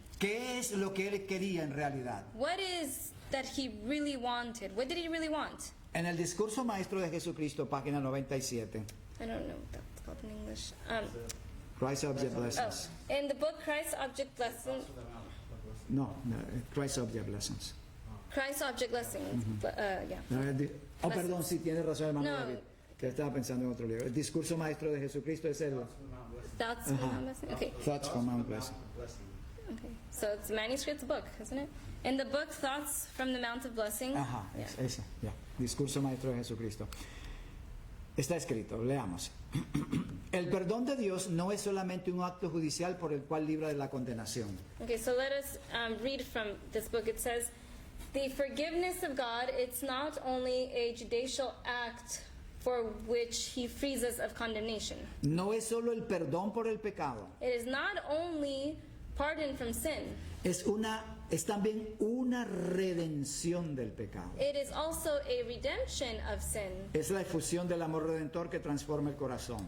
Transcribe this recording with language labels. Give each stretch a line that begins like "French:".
Spanish: ¿Qué es lo que él quería en realidad?
English: What is that he really wanted? What did he really want?
Spanish: En el discurso maestro de Jesucristo, página 97,
English: I don't know what that's called in English. Christ Object Lessons. In the book Christ Object Lesson, No, Christ Object Lessons. Christ Object Lesson. Yeah.
Spanish: Perdón, sí, tiene razón, hermano No. David, que estaba pensando en otro libro. El discurso maestro de Jesucristo es el
English: Thoughts from Mount Blessing? Okay. Thoughts from Mount Blessing. Okay. So it's a manuscript book, isn't it? In the book Thoughts from the Mount of Blessing. Ajá, Yeah.
Spanish: ese, ya. Discurso maestro de Jesucristo. Está escrito, leamos. El perdón de Dios no es solamente un acto judicial por el cual libra de la condenación.
English: Okay, so let us read from this book. It says, the forgiveness of God, it's not only a judicial act for which he frees us of condemnation.
Spanish: No es solo el perdón por el pecado,
English: It is not only pardon from sin,
Spanish: es también una redención del pecado.
English: it is also a redemption of sin.
Spanish: Es la efusión del amor redentor que transforma el corazón.